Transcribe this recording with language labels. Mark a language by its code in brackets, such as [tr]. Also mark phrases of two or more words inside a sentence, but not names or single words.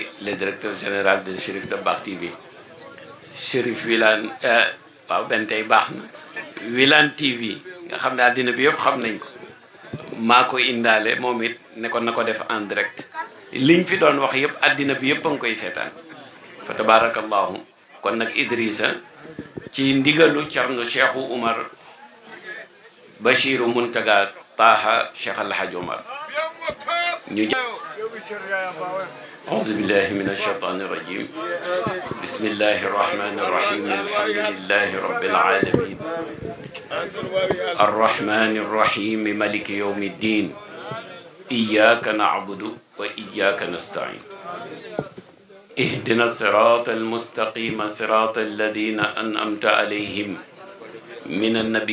[wo] le directeur général de Cherif Dabakh TV Cherif Wilane waaw benn tey baax na Wilane TV nga xam ne àddina bi yëpp xam nañ ko maa ko indaale moom it ne ko na ko def [fr] en direct [wo] liñ fi doon wax yëpp àddina bi yëpp a ngi koy seetaan fa tabarakallahu kon nag Idrissa ci ndigalu Cerno Cheikhu Umar Bachiru Muntaga Taha Cheikh Alhaj Omar ñu [ar] أعوذ بالله من الشيطان الرجيم بسم الله الرحمن الرحيم الحمد لله رب العالمين الرحمن الرحيم مالك يوم الدين إياك نعبد وإياك نستعين اهدنا الصراط المستقيم صراط الذين أنعمت عليهم من النبي